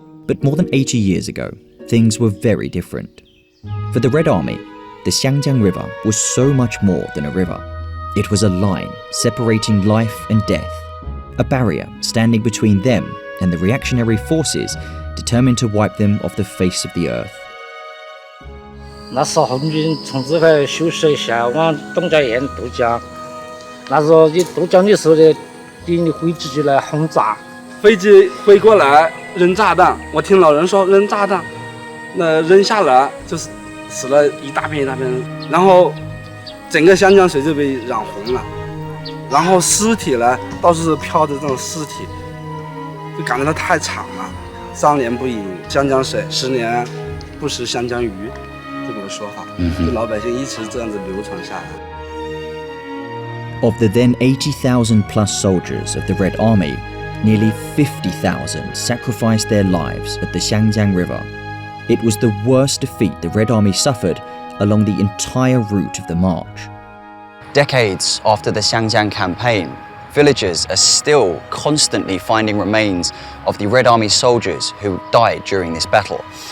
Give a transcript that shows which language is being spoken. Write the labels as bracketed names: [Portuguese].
[English] But more than 80 years ago, things were very different. For the Red Army, the Xiangjiang River was so much more than a river. It was a line separating life and death, a barrier standing between them and the reactionary forces determined to wipe them off the face of the earth. [Chinese] 那时候我们从这块修设一下往东家堰渡江，那时候你渡江的时候呢，敌人飞机就来轰炸，飞机飞过来扔炸弹，我听老人说扔炸弹，那扔下来就是死了一大片一大片人，然后整个湘江水就被染红了，然后尸体呢到处是飘的这种尸体，就感觉到太惨了。 3年不饮湘江水，10年不食湘江鱼，这么个说法，就老百姓一直这样子流传下来。 [English] Of the then 80,000 plus soldiers of the Red Army, nearly 50,000 sacrificed their lives at the Xiangjiang River. It was the worst defeat the Red Army suffered along the entire route of the march. Decades after the Xiangjiang campaign, villagers are still constantly finding remains of the Red Army soldiers who died during this battle.